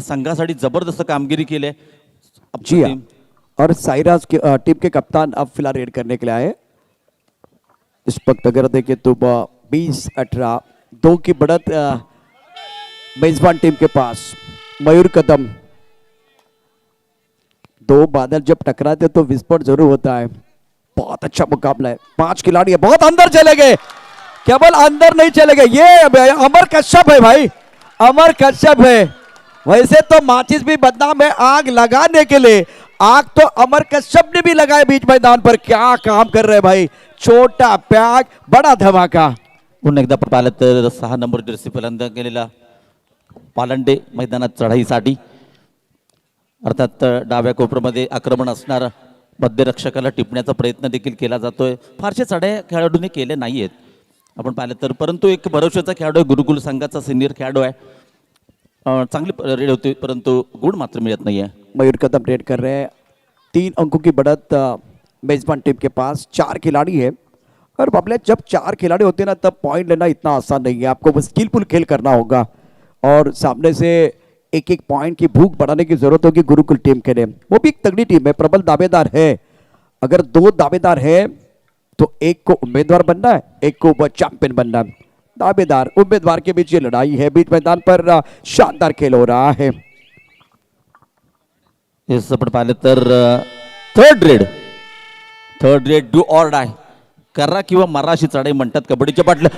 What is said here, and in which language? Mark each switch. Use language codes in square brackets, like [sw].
[mr] संघासाठी जबरदस्त कामगिरी केली. [hi] जी हाँ, और साइराज टीम के कप्तान अब फिलहाल रेड करने के लिए आए. इस वक्त अगर देखें तो 20-18 2 की बढ़त मेजबान टीम के पास. मयूर कदम. 2 बादल जब टकराते तो विस्फोट जरूर होता है. बहुत अच्छा मुकाबला है. 5 खिलाड़ी है, बहुत अंदर चले गए, केवल अंदर नहीं चले गए. ये अमर कश्यप है भाई, अमर कश्यप है. वैसे तो माचिस भी बदनाम है आग लगाने के लिए. आग तो अमर कश्यप ने भी लगाया बीच मैदान पर. क्या काम कर रहे भाई. छोटा पैक, बड़ा धमाका. [mr] पुन्हा एकदा पाहिलं तर 6 नंबर जर्सी फलंदाज केलेला पालंडे मैदानात चढाईसाठी. अर्थात डाव्या कोपऱ्यामध्ये आक्रमण असणारा मध्यरक्षकाला टिपण्याचा प्रयत्न देखील केला जातोय. फारशा चढाया खेळाडूंनी केल्या नाही आहेत आपण पाहिलं तर, परंतु एक भरोशाचा खेळाडू आहे, गुरुकुल संघाचा सिनियर खेळाडू आहे. चांगली रेड होती परंतु गुण मात्र मिळत नाही आहे. [hi] मयूर कदम रेड कर रहे हैं. 3 अंकों की बढ़त मेजबान टीम के पास. 4 खिलाड़ी है और बाबले जब 4 खिलाड़ी होते हैं ना तब पॉइंट लेना इतना आसान नहीं है. आपको वो स्किलफुल खेल करना होगा और सामने से एक एक पॉइंट की भूख बढ़ाने की जरूरत होगी गुरुकुल टीम के लिए. वो भी एक तगड़ी टीम है, प्रबल दावेदार है. अगर 2 दावेदार है तो एक को उम्मीदवार बनना है, एक को चैंपियन बनना है. दावेदार उम्मीदवार के बीच ये लड़ाई है. बीच मैदान पर शानदार खेल हो रहा है. [mr] येस आपण पाहिलं तर [en] third red do or die, [mr] करा किंवा मरा अशी चढाई म्हणतात कबड्डीच्या पाटल्या.